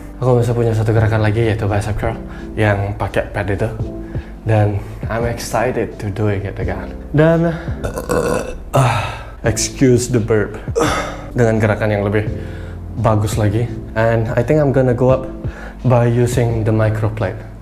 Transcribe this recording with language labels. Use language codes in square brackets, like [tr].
[id] Aku masih punya satu gerakan lagi, yaitu bicep curl yang pakai pad itu. Dan [en] I'm excited to doing it again. [id] Dan [en] excuse the burp. [id] Dengan gerakan yang lebih bagus lagi. [en] And I think I'm gonna go up by using the micro plate.